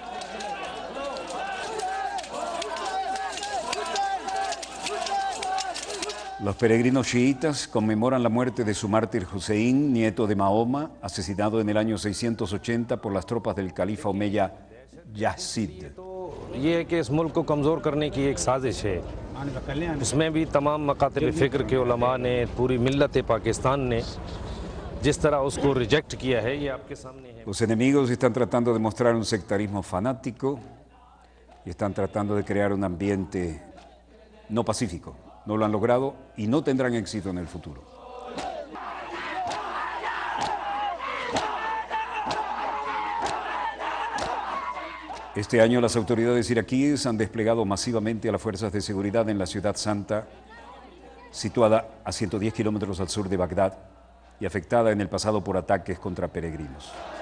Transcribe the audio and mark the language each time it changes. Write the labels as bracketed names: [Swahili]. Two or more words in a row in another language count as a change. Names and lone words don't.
[Spanish] Los peregrinos chiitas conmemoran la muerte de su mártir Hussein, nieto de Mahoma, asesinado en el año 680 por las tropas del califa omeya Yazid. [Urdu] یہ ہے کہ اس ملک کو کمزور کرنے کی ایک سازش ہے. اس میں بھی تمام مکاتب فکر کے علما نے، پوری ملت پاکستان نے جس طرح اس کو ریجیکٹ کیا ہے، یہ آپ کے سامنے ہے. [Spanish] Los enemigos están tratando de mostrar un sectarismo fanático y están tratando de crear un ambiente no pacífico. No lo han logrado y no tendrán éxito en el futuro. Este año las autoridades iraquíes han desplegado masivamente a las fuerzas de seguridad en la ciudad santa, situada a 110 kilómetros al sur de Bagdad y afectada en el pasado por ataques contra peregrinos.